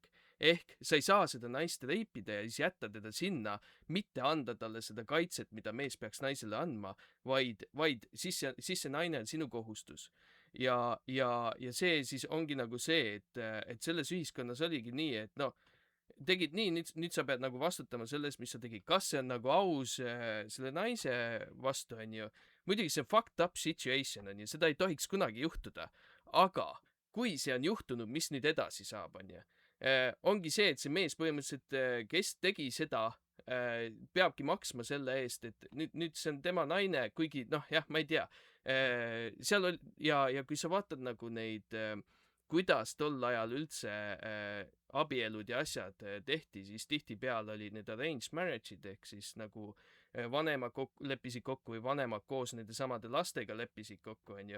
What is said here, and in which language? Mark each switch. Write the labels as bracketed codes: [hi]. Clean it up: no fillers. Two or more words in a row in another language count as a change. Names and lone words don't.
[et] ehk sa ei saa seda naist reipida ja siis jätta teda sinna, mitte anda talle seda kaitset, mida mees peaks naisele andma, vaid siis see naine on sinu kohustus. ja see siis ongi nagu see, et selles ühiskonnas oligi nii, et noh, tegid nii, nüüd sa pead nagu vastutama selles, mis sa tegid. kas see on nagu aus selle naise vastu, onju. muidugi see on [en] fucked up situation, [et] onju, seda ei tohiks kunagi juhtuda. aga kui see on juhtunud, mis nüüd edasi saab, onju. Ongi see, et see mees põhimõtteliselt, kes tegi seda, peabki maksma selle eest, et nüüd see on tema naine, kuigi noh, jah, ma ei tea. Seal oli ja kui sa vaatad nagu neid, kuidas tol ajal üldse abielud ja asjad tehti, siis tihtipeale olid need [en] arranged marriage'id [et] ehk siis nagu vanemad leppisid kokku või vanemad koos nende samade lastega leppisid kokku, onju.